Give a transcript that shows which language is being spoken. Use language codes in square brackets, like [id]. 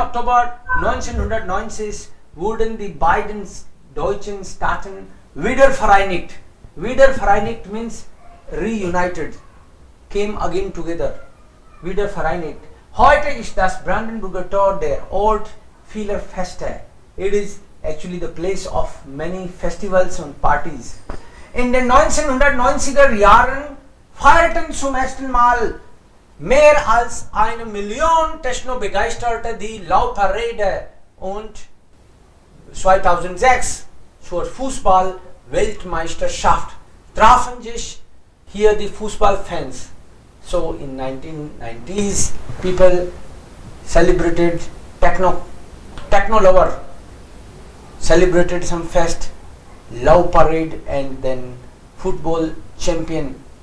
[de] Oktober 1990 wurden die beiden deutschen Staaten wiedervereinigt. [en] Wiedervereinigt means reunited, came again together. Wiedervereinigt. [de] Heute ist das Brandenburger Tor der Ort vieler Feste. [en] It is actually the place of many festivals and parties. [de] In den 1990er Jahren feierten zum ersten Mal mehr als 1 Million Techno-Begeisterte die Laufparade und 2006 zur Fußball-Weltmeisterschaft trafen sich hier die Fußballfans. [en] So in 1990s people celebrated techno lover, celebrated some fest, love parade and then football championship.